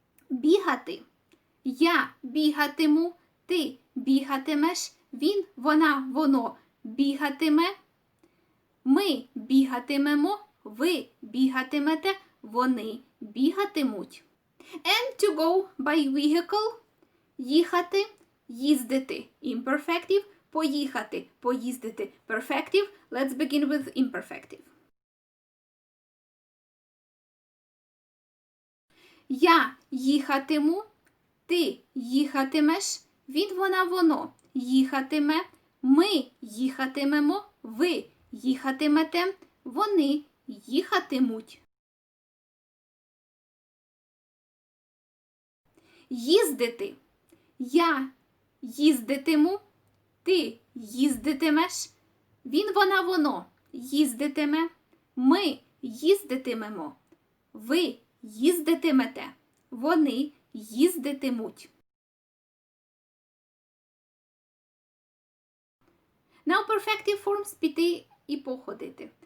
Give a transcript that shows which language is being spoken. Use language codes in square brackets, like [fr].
[uk] Бігати. Я бігатиму, ти бігатимеш, він, вона, воно бігатиме. Ми бігатимемо, ви бігатимете, вони бігатимуть. [en] And to go by vehicle – їхати, їздити. [uk] Imperfective – поїхати, поїздити. [en] Perfective – let's begin with imperfective. [uk] Я їхатиму, ти їхатимеш, він, вона, воно їхатиме, ми їхатимемо, ви їхатимете, вони їхатимуть. Їздити. Я їздитиму, ти їздитимеш, він, вона, воно їздитиме, ми їздитимемо, ви їздитимете, вони їздитимуть. [en] Now perfective forms піти і походити.